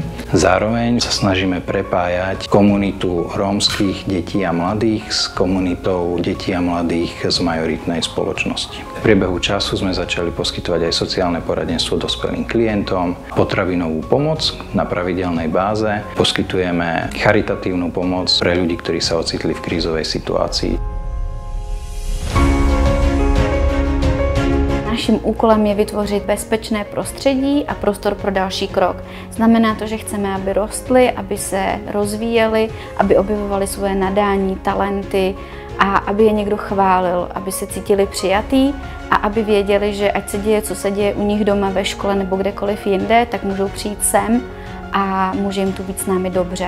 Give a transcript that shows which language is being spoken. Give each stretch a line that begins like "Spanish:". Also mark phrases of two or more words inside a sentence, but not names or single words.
Slovak: Zároveň sa snažíme prepájať komunitu rómskych detí a mladých s komunitou detí a mladých z majoritnej spoločnosti. V priebehu času sme začali poskytovať aj sociálne poradenstvo dospelým klientom, potravinovú pomoc na pravidelnej báze, poskytujeme charitatívnu pomoc pre ľudí, ktorí sa ocitli v krízovej situácii.
Czech: Naším úkolem je vytvořit bezpečné prostředí a prostor pro další krok. Znamená to, že chceme, aby rostly, aby se rozvíjely, aby objevovali svoje nadání, talenty a aby je někdo chválil, aby se cítili přijatí a aby věděli, že ať se děje, co se děje u nich doma, ve škole nebo kdekoliv jinde, tak můžou přijít sem a může jim tu být s námi dobře.